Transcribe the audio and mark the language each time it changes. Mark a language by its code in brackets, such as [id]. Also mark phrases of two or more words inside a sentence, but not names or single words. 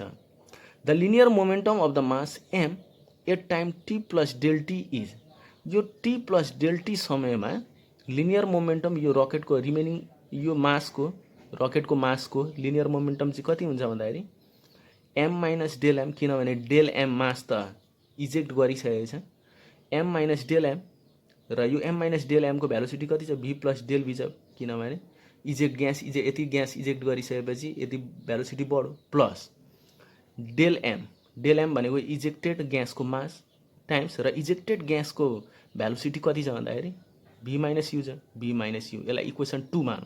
[en] the linear momentum of the mass m at time t plus del t is, [ne] यो टी प्लस डेल टी समयमा लिनियर मोमेन्टम यो रकेटको रिमेनिङ यो मासको रकेटको मासको लिनियर मोमेन्टम चाहिँ कति हुन्छ भन्दाखेरि [en] m minus del m, [ne] किनभने डेल एम मास त इजेक्ट गरिसकेको छ, [en] m minus del m [ne] र यो एम माइनस डेल एमको भेलोसिटी कति छ [en] v plus del v [ne] छ, किनभने यति ग्यास इजेक्ट गरिसकेपछि यति भेलोसिटी बढ्यो [en] plus del m [ne] भनेको इजेक्टेड ग्यासको मास टाइम्स र इजेक्टेड ग्यासको भेलोसिटी कति छ भन्दाखेरि [en] v minus u [ne] छ, [en] v minus u, [ne] यसलाई इक्वेसन 2 मानौँ।